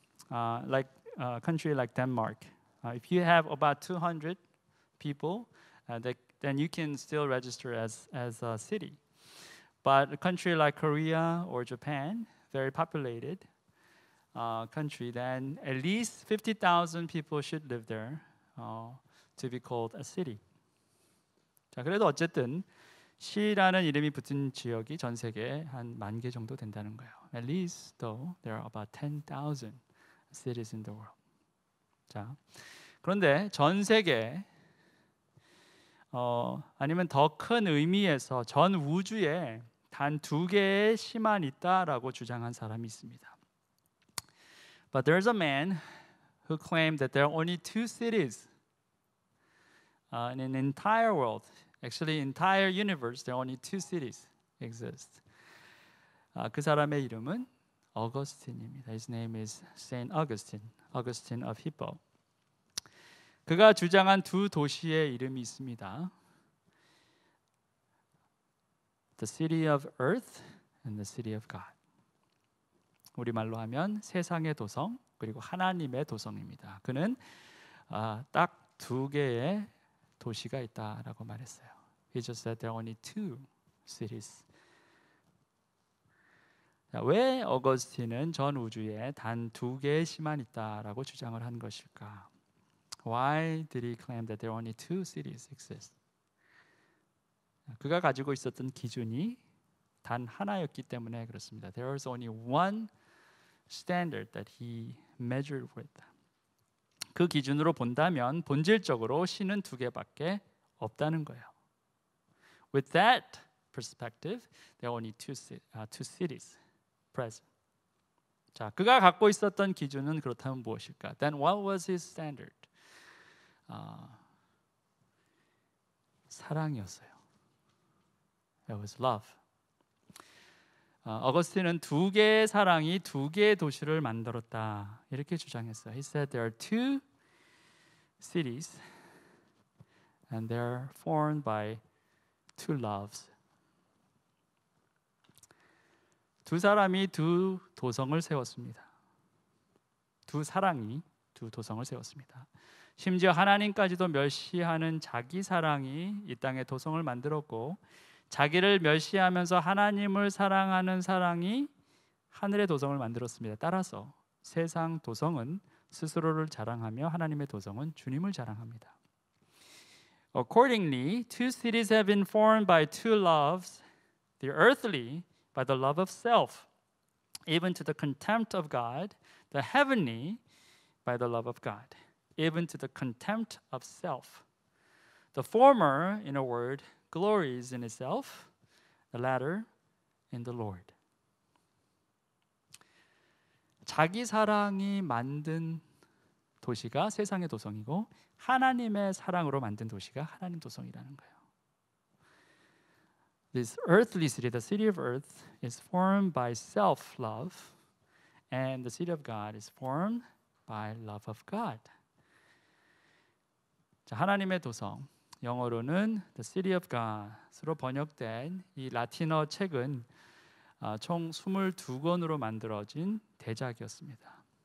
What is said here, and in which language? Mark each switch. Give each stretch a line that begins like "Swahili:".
English: Like a country like Denmark, if you have about 200 people, then you can still register as a city. But a country like Korea or Japan, very populated country, then at least 50,000 people should live there to be called a city.
Korean: 자, 그래도 어쨌든 시라는 이름이 붙은 지역이 전 세계에 한 10,000개 정도 된다는 거예요.
English: At least, though, there are about 10,000 cities in the world.
Korean: 자, 그런데 전 세계 아니면 더 큰 의미에서 전 우주에 단 2개의 시만 있다라고 주장한 사람이 있습니다.
English: But there's a man who claimed that there are only 2 cities in an entire world. Actually, entire universe, there are only 2 cities exist.
Korean: 그 사람의 이름은 어거스틴입니다.
English: His name is Saint Augustine, Augustine of Hippo.
Korean: 그가 주장한 2 도시의 이름이 있습니다.
English: The city of earth and the city of God.
Korean: 우리말로 하면 세상의 도성 그리고 하나님의 도성입니다. 그는 딱 2개의 도시가 있다라고 말했어요.
English: He just said there are only 2 cities.
Korean: 자, 왜 어거스틴은 전 우주에 단 2개의 시만 있다라고 주장을 한 것일까?
English: Why did he claim that there are only 2 cities exist?
Korean: 그가 가지고 있었던 기준이 단 하나였기 때문에 그렇습니다.
English: There was only one standard that he measured with.
Korean: 그 기준으로 본다면 본질적으로 시는 2개밖에 없다는 거예요.
English: With that perspective, there are only 2 cities present.
Korean: 자, 그가 갖고 있었던 기준은 그렇다면 무엇일까?
English: Then what was his standard?
Korean: 사랑이었어요.
English: It was love.
Korean: 어거스틴은 2개의 사랑이 2개의 도시를 만들었다 이렇게 주장했어요.
English: He said there are 2 cities and they are formed by 2 loves.
Korean: 2 사람이 2 도성을 세웠습니다. 2 사랑이 2 도성을 세웠습니다. 심지어 하나님까지도 멸시하는 자기 사랑이 이 땅에 도성을 만들었고 자기를 멸시하면서 하나님을 사랑하는 사랑이 하늘의 도성을 만들었습니다. 따라서 세상 도성은 스스로를 자랑하며 하나님의 도성은 주님을 자랑합니다.
English: Accordingly, 2 cities have been formed by 2 loves, the earthly by the love of self, even to the contempt of God, the heavenly by the love of God, even to the contempt of self. The former, in a word, glories in itself, the latter in the Lord.
Korean: 자기 사랑이 만든 도시가 세상의 도성이고 하나님의 사랑으로 만든 도시가 하나님 도성이라는 거예요.
English: This earthly city, the city of earth, is formed by self-love, and the city of God is formed by love of God.
Korean: 자, 하나님의 도성, 영어로는 The City of God으로 번역된 이 라틴어 책은 총 22권으로 만들어진 대작이었습니다.